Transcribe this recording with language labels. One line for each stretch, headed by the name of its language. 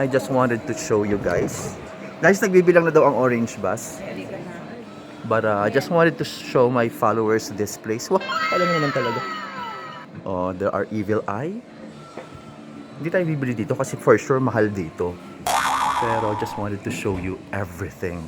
English: I just wanted to show you guys.
Filipino: Guys, nagbibilang na daw ang orange bus.
English: But I just wanted to show my followers this place.
Filipino: Wow, alam mo naman talaga.
English: Oh, there are Evil Eye.
Filipino: Hindi tayo bibili dito kasi for sure mahal dito.
English: Pero I just wanted to show you everything.